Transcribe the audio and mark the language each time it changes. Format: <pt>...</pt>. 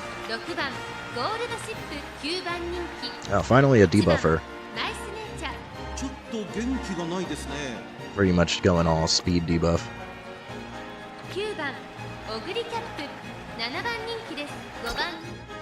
<ja>6番ゴールドシップ9番人気</ja> <en>Oh, finally a debuffer.</en> <ja>ナイスネイチャーちょっと元気がないですね。</ja> <en>Pretty much going all speed debuff.</en> <ja>9番オグリキャップ7番人気です5番</ja>